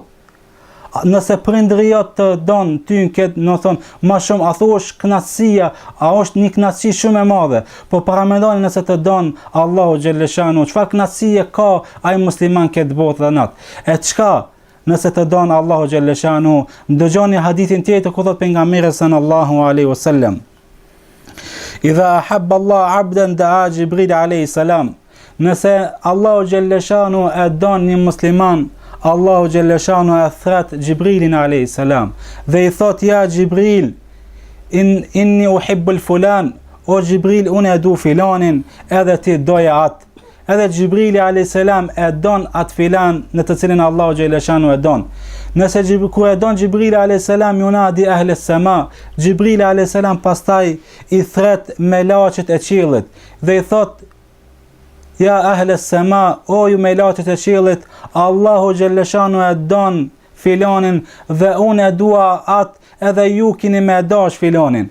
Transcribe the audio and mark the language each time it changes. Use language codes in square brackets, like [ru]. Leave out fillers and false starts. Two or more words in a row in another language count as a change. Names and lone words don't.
[sq] Nëse prindri jot të don ty në këtë, do thonë më shumë, a thu është kënaqësia, a është një kënaqësi shumë e madhe? Po paramendoni nëse të don [ar] الله جل شأنه, [sq] çfarë kënaqësie ka ai musliman këtë botë dhe natë? E çka nëse të don [ar] الله جل شأنه? [sq] Ndëgjoni hadithin tjetër ku thot pejgamberi [ar] صلى الله عليه وسلم إذا أحب الله عبدا دعا جبريل عليه السلام. [sq] Nëse [ar] الله جل شأنه [sq] e don një musliman, [ar] الله جل شأنه [sq] e thret Jibrilin [ar] عليه السلام [sq] dhe I thot [ar] يا جبريل إني أحب فلانا, [sq] o Jibril unë e du filanin, edhe ti doja atë. Edhe Jibrili a.s. e don atë filan në të cilin [ar] الله جل شأنه [sq] e don. Nëse ku e don Jibrili a.s. [ar] ينادي أهل السماء, Jibrili a.s. [sq] pastaj I thret me laqet e qiellit dhe I thot [ar] يا أهل السماء, [sq] o ju me laqet e qiellit, [ar] الله جل شأنه [sq] e don filanin dhe unë e dua atë edhe ju kini me dash filanin.